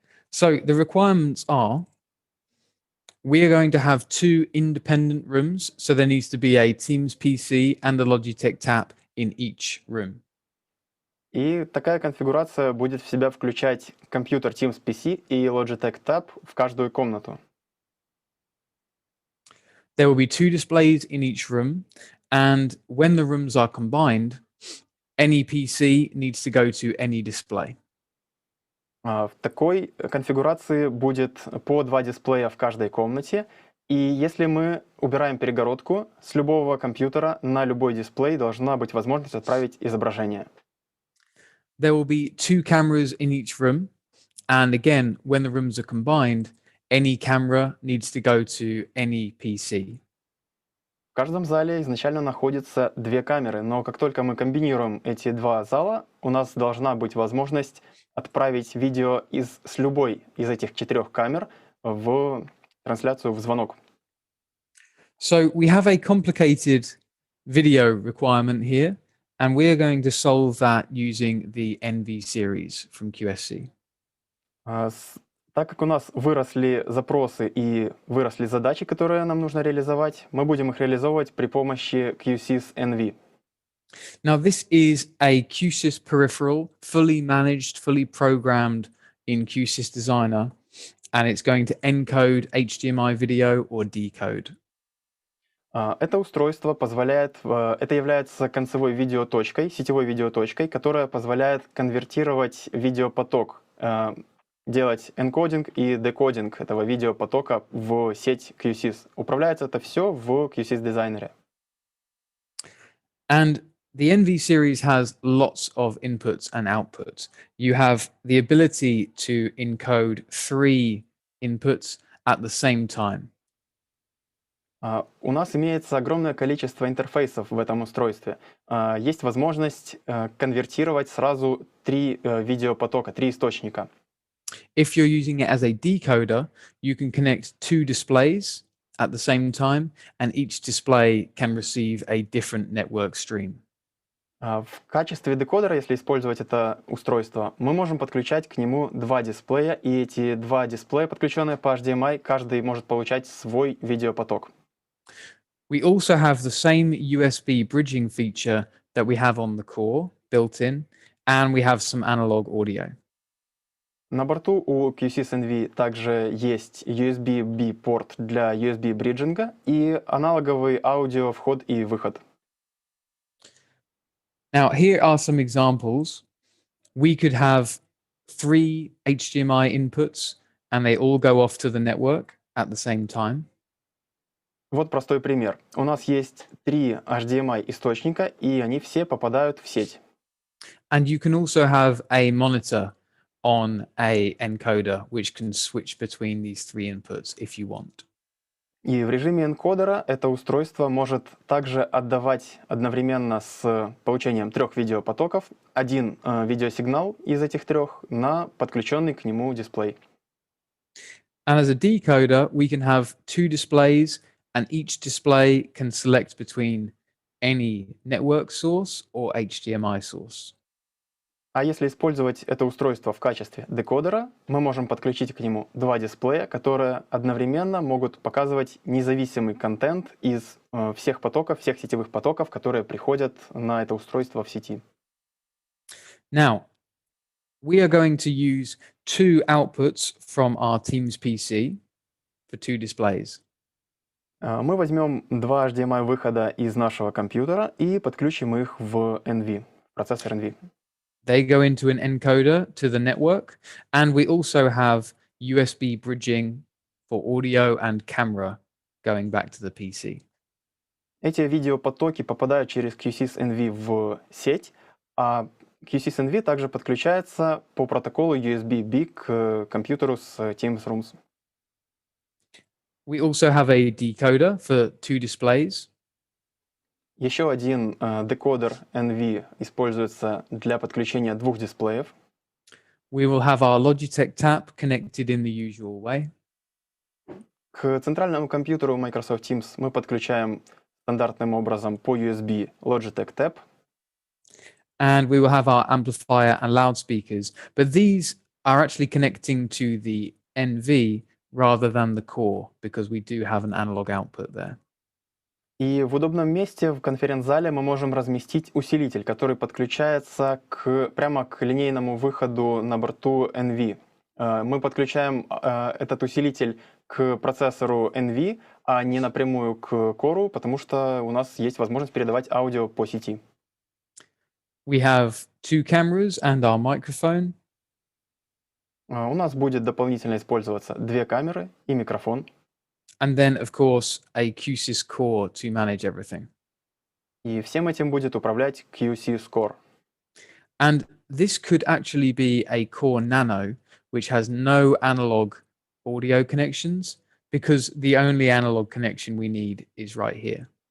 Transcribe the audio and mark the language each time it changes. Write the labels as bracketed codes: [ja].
[en] So the requirements are, we are going to have 2 independent rooms. So there needs to be a Teams PC and a Logitech Tap in each room. [ru] И такая конфигурация будет в себя включать компьютер Teams PC и Logitech Tab в каждую комнату. [en] There will be 2 displays in each room. And when the rooms are combined, any PC needs to go to any display. [ru] В такой конфигурации будет по 2 дисплея в каждой комнате. И если мы убираем перегородку, с любого компьютера на любой дисплей должна быть возможность отправить изображение. [en] There will be 2 cameras in each room. And again, when the rooms are combined, any camera needs to go to any PC. [ru] В каждом зале изначально находится 2 камеры, но как только мы комбинируем эти 2 зала, у нас должна быть возможность отправить видео с любой из этих 4 камер в трансляцию, в звонок. [en] So we have a complicated video requirement here, and we are going to solve that using the NV series from QSC. [ru] Так как у нас выросли запросы и выросли задачи, которые нам нужно реализовать, мы будем их реализовывать при помощи Q-SYS NV. [en] Now, this is a Q-SYS peripheral, fully managed, fully programmed in Q-SYS Designer, and it's going to encode HDMI video or decode. [ru] Это устройство это является концевой видеоточкой, сетевой видеоточкой, которая позволяет конвертировать видеопоток, делать энкодинг и декодинг этого видеопотока в сеть Q-SYS. Управляется это все в Q-SYS дизайнере. [en] And the NV series has lots of inputs and outputs. You have the ability to encode 3 inputs at the same time. [ru] У нас имеется огромное количество интерфейсов в этом устройстве. Есть возможность конвертировать сразу 3 видеопотока, 3 источника. [en] If you're using it as a decoder, you can connect 2 displays at the same time, and each display can receive a different network stream. [ru] В качестве декодера, если использовать это устройство, мы можем подключать к нему 2 дисплея, и эти 2 дисплея, подключенные по HDMI, каждый может получать свой видеопоток. [en] We also have the same USB bridging feature that we have on the core built in, and we have some analog audio. [ru] На борту у Q-SYS NV также есть USB-B порт для USB бриджинга и аналоговый аудио вход и выход. [en] Now, here are some examples. We could have 3 HDMI inputs, and they all go off to the network at the same time. [ru] Вот простой пример. У нас есть 3 HDMI источника, и они все попадают в сеть. [en] And you can also have a monitor on a encoder, which can switch between these 3 inputs if you want. [ru] И в режиме энкодера это устройство может также отдавать одновременно с получением 3 видеопотоков один видеосигнал из этих 3 на подключенный к нему дисплей. [en] And as a decoder, we can have 2 displays, and each display can select between any network source or HDMI source. [ru] А если использовать это устройство в качестве декодера, мы можем подключить к нему 2 дисплея, которые одновременно могут показывать независимый контент из всех потоков, всех сетевых потоков, которые приходят на это устройство в сети. [en] Now, we are going to use 2 outputs from our Teams PC for 2 displays. [ru] Мы возьмем 2 HDMI выхода из нашего компьютера и подключим их в NV, процессор NV. [en] They go into an encoder to the network, and we also have USB bridging for audio and camera going back to the PC. [ru] Эти видеопотоки попадают через Q-SYS NV в сеть, а Q-SYS NV также подключается по протоколу USB-B к компьютеру с Teams Rooms. [en] We also have a decoder for 2 displays. [ru] Еще один декодер NV используется для подключения 2 дисплеев. [en] We will have our Logitech tap connected in the usual way. [ru] К центральному компьютеру Microsoft Teams мы подключаем стандартным образом по USB Logitech Tab. [en] And we will have our amplifier and loudspeakers, but these are actually connecting to the NV rather than the core, because we do have an analog output there. [ru] И в удобном месте в конференц-зале мы можем разместить усилитель, который подключается прямо к линейному выходу на борту NV. Мы подключаем этот усилитель к процессору NV, а не напрямую к кору, потому что у нас есть возможность передавать аудио по сети. [en] We have 2 cameras and our microphone. [ru] У нас будет дополнительно использоваться 2 камеры и микрофон. [en] And then, of course, a Q-SYS core to manage everything. [ru] И всем этим будет управлять Q-SYS Core. [en] And this could actually be a Core Nano, which has no analog audio connections, because the only analog connection we need is right here.